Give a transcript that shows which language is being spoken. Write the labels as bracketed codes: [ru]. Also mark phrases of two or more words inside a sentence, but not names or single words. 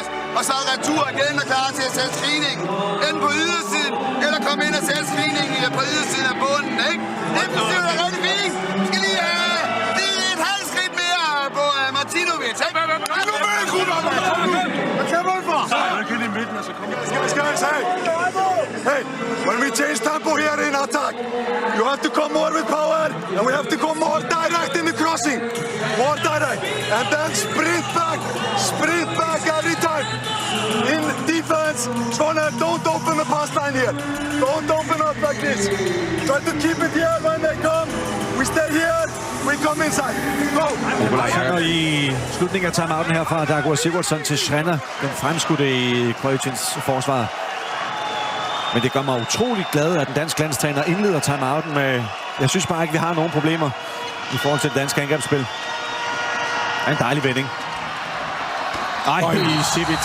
[da] Og så retur igen og klar til at sætte screeningen. Enten på ydersiden, eller komme ind og sætte screeningen på ydersiden af bunden, ikke? Det er rigtig fint. Vi skal lige have et halvt skridt mere på Martinovic, ikke? Nu vil jeg kunne op, hvad kan man for? [en] Hey, when we change tempo here in attack, you have to come more with power, and we have to come more direct in the crossing. More direct, and then sprint back every time. In defense, don't open the pass line here. Don't open up like this. Try to keep it here when they come. We stay here, we come inside. Go! [da] Og i slutningen af timeouten her fra Dagur Sigurdsson til Schreiner, den fremskudte i Kroatiens forsvar. Men det gør mig utrolig glad, at den danske landstræner indleder timeouten med... Jeg synes bare ikke, vi har nogen problemer i forhold til det danske angrebsspil. En dejlig vending. Ej, Sivic.